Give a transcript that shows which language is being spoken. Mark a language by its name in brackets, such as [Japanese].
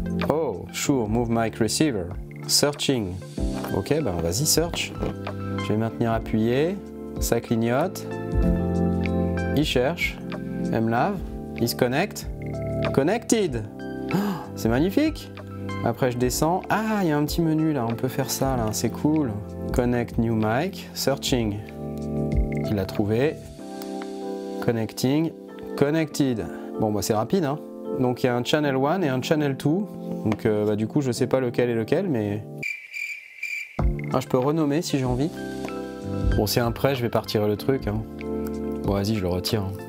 [English] Oh, sure, MoveMic Receiver. [French] Searching. Ok, ben vas-y, search. Je vais maintenir appuyé. Ça clignote. Il cherche. Elle me lave. Il se connecte. Connected. Oh, c'est magnifique. Après je descends, ah il y a un petit menu là, on peut faire ça là, c'est cool. [English] Connect new mic, searching. [French] Il l'a trouvé. [English] Connecting, connected. [French] Bon bah c'est rapide hein. Donc il y a un channel 1 et un channel 2. Donc bah, du coup je sais pas lequel est lequel mais... Ah je peux renommer si j'ai envie. Bon c'est un prêt, je vais pas retirer le truc hein. Bon vas-y je le retire.